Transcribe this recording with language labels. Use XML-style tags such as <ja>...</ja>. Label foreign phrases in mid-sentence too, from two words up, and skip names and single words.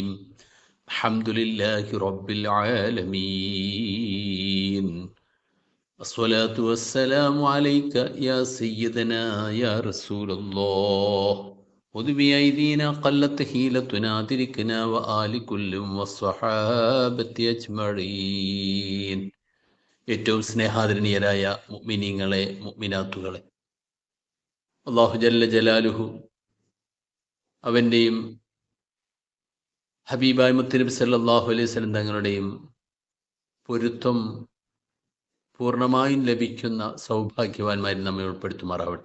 <ar>الحمد لله رب العالمين. الصلاة والسلام عليك يا سيدنا يا رسول الله. خذ بأيدينا قلت حيلتنا أدركنا وآل كل والصحابة أجمعين.</ar> <ml>ഏറ്റവും സ്നേഹാദരണീയരായ മുഅ്മിനീങ്ങളെ മുഅ്മിനാത്തുകളെ, അല്ലാഹു</ml> <ar>جل جلاله</ar> <ml>അവൻ്റെയും ഹബീബായ മുത്തുനബി</ml> <ar>صلى الله عليه وسلم</ar> <ml>തങ്ങളുടെയും പൊരുത്തം പൂർണ്ണമായും ലഭിക്കുന്ന സൗഭാഗ്യവാന്മാരിൽ നമ്മെ ഉൾപ്പെടുത്തുമാറാവട്ടെ.</ml>